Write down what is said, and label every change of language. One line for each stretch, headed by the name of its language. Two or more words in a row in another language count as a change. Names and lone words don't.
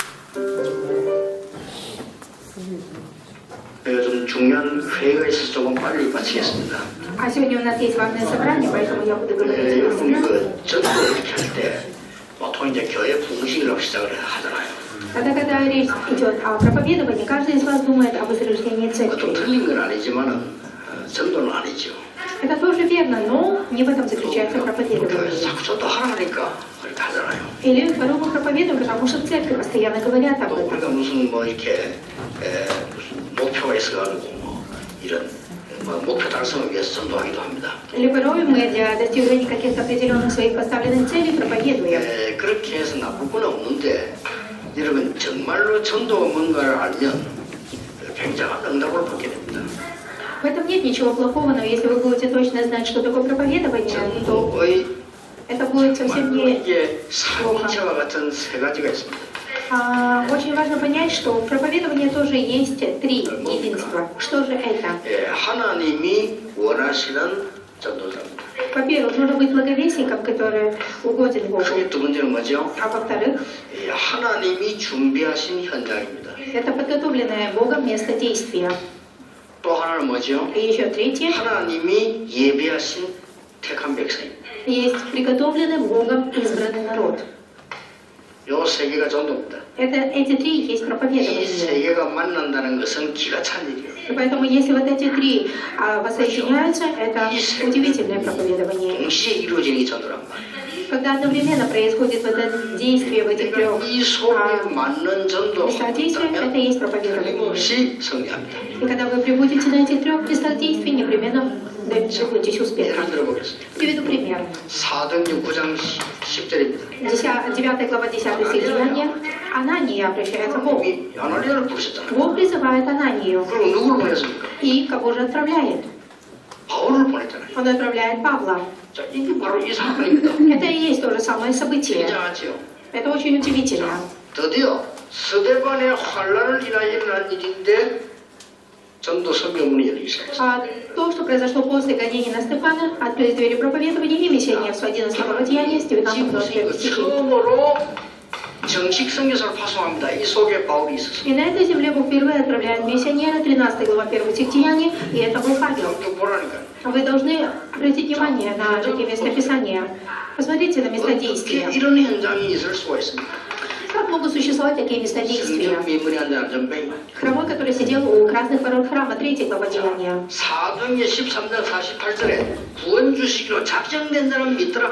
Korean: 좀 중요한 회의가 있어서 조금 빨리 마치겠습니다.
Russian: А сегодня у нас есть важное собрание, поэтому я буду говорить
Korean: 여러분
Russian: быстро.
Korean: 전도 이렇게 할 때 보통 이제 교회 부흥식이라고 시작을 하잖아요.
Russian: Тогда, когда речь идет о проповедовании, каждый из вас думает о возрождении
Korean: 좀
Russian: церкви.
Korean: 틀린 건 아니지만은 전도는 아니죠.
Russian: Это тоже верно, но не в этом заключается проповедование.
Korean: 교회에서 자꾸 전도하라니까 그렇게 하잖아요.
Russian: Или второе мы проповедуем, потому что в церкви постоянно говорят об
Korean: 또
Russian: этом.
Korean: 우리가 무슨 뭐 이렇게 무슨 목표가 있어가지고 뭐 이런 목표 달성을 위해서 전도하기도 합니다.
Russian: Или порой мы для достижения каких-то определенных своих поставленных целей проповедуем.
Korean: 그렇게 해서 나쁠 건 없는데 여러분 정말로 전도가 뭔가를 알면 굉장한 응답을 받게 됩니다.
Russian: В этом нет ничего плохого, но если вы будете точно знать, что такое проповедование, то
Korean: 전도의
Russian: это будет совсем
Korean: 정말로
Russian: не
Korean: 이게 삼위체와 같은 세 가지가 있습니다.
Russian: Очень важно понять, что в проповедовании тоже есть три единства. Что же это?
Korean: 하나님이 원하시는 전도자입니다.
Russian: Во-первых, нужно быть благовестником, который угоден Богу.
Korean: 그게 두 번째는 뭐죠?
Russian: А во-вторых,
Korean: 하나님이 준비하신 현장입니다.
Russian: это подготовленное Богом место действия.
Korean: 또 하나는 뭐죠?
Russian: И еще третье,
Korean: 하나님이 예비하신 택한 백성입니다.
Russian: есть приготовленный Богом избранный народ.
Korean: 요 세 개가 전도입니다.
Russian: Эти три есть
Korean: 이 세
Russian: проповедование.
Korean: 개가 만난다는 것은 기가 찬 일이에요.
Russian: И поэтому, если вот эти три воссоединяются, это удивительное проповедование.
Korean: 동시에 이루어지는 게 전도란 말이에요.
Russian: Когда одновременно происходит вот это действие в этих трех
Korean: 이 속에 맞는 전도
Russian: местах действия, это и есть проповедование.
Korean: 끊임없이 승리합니다.
Russian: И когда вы прибудете на этих трех местах действий, непременно добьетесь успеха.
Korean: 예를 들어보겠습니다.
Russian: Приведу пример.
Korean: 사도행전 9장 10절입니다.
Russian: 9 глава 10 стих Деяния. Анания обращается к Богу.
Korean: 아나니아를 부르셨잖아요.
Russian: Бог призывает Ананию.
Korean: 그리고 누구를 보냈습니까?
Russian: И кого же отправляет?
Korean: 바울을 보냈잖아요.
Russian: Он отправляет Павла.
Korean: 자, 이게 바로 이 사건입니다.
Russian: Это и есть то же самое событие.
Korean: 굉장하지요.
Russian: Это очень удивительно.
Korean: 드디어 스데반의 환란을 인하여 일어난 일인데 전도 선교문이 열리기 시작했습니다.
Russian: То, что произошло после гонения на Стефана, открылись двери проповедования и миссионеров с 11 глава Деяния с 19-21 стихи.
Korean: 처음으로 정식 선교사를 파송합니다. 이 속에 바울이 있었습니다.
Russian: И на этой земле Бог впервые отправляет миссионера, 13 глава 1 стих Деяния, и это был Павел.
Korean: 또 보라니까요.
Russian: Вы должны обратить внимание на такие местописания. Посмотрите на места действия.
Korean: 어떻게 이런 현장이 있을 수가 있습니다.
Russian: Как могут существовать такие места действия?
Korean: 성전 미문에 앉은 전뱅이.
Russian: Хромой, который сидел у красных ворот храма, 3 глава Деяния.
Korean: 사도행전 13장 48절에 구원 주시기로 작정된 사람 믿더라.